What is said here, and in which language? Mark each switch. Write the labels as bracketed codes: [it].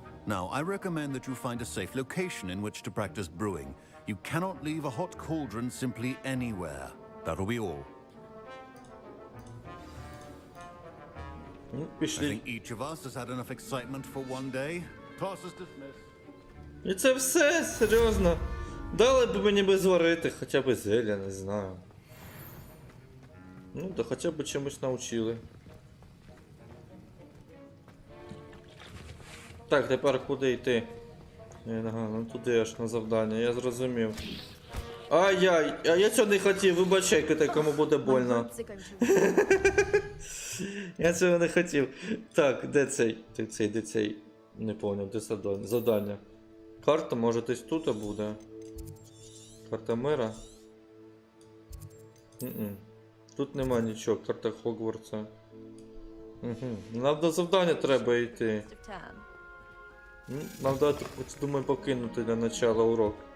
[en] Now, I recommend that you find a safe location in which to practice brewing. You cannot leave a hot cauldron simply anywhere. That'll be all. I think each of us has had enough excitement for one day. Class is dismissed. [uk] І це все? Серйозно? Дали б мені би зварити, хоча б зелля, не знаю. Ну, да хоча б чимось навчили. Так, тепер куди йти? Ага, ну туди аж на завдання, я зрозумів. Ай-яй, а я цього не хотів, вибачайте, кому буде больно. Я цього не хотів. Так, де цей? Де цей? Не поняв, де завдання? Карта, може десь тут буде? Карта мира? Тут нема нічого, карта Хогвартса. Нам до завдання треба йти. Нам дати, думаю, покинути для начала урок.